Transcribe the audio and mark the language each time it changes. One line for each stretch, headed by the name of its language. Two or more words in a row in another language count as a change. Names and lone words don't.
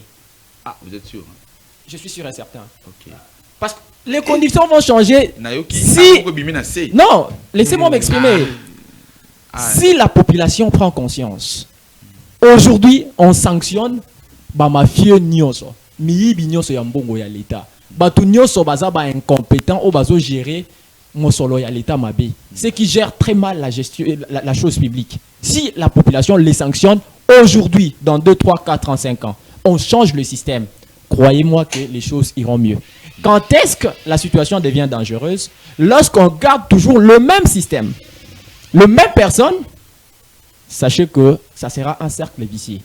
French: Ah, vous êtes sûr hein? Je suis sûr et certain. Okay. Parce que les conditions vont changer. Si... Non, laissez-moi m'exprimer. Si la population prend conscience, aujourd'hui on sanctionne
Lingala: mafieux nyonso, miyibi nyonso ya mbongo ya l'État. Batu nyonso baza ba incompétent ou bazo gérer mosolo ya l'État mabe.
French: Ceux qui gèrent très mal la gestion la chose publique. Si la population les sanctionne aujourd'hui, dans 2, 3, 4 ans, 5 ans, on change le système. Croyez-moi que les choses iront mieux. Quand est-ce que la situation devient dangereuse? Lorsqu'on garde toujours le même système, le même personne, sachez que ça sera un cercle vicieux.